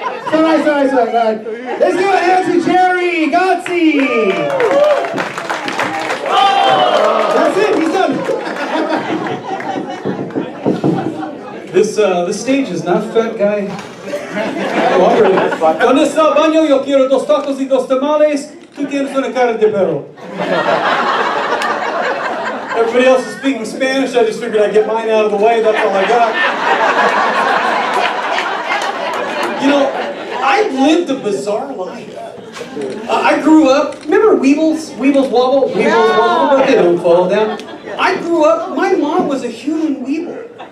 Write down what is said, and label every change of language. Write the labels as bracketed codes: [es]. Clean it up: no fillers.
[en] Sorry. Let's give a hand to Jerry Gotzi. That's it, he's done. This stage is not fat guy. [es] ¿Dónde está el baño? Yo quiero 2 tacos y 2 tamales. Tú tienes una cara de perro. [en] Everybody else is speaking Spanish. I just figured I'd get mine out of the way. That's all I got. You know, I've lived a bizarre life. I grew up, remember Weebles? Weebles Wobble? Weebles Wobble, but they don't fall down. I grew up, my mom was a human Weeble.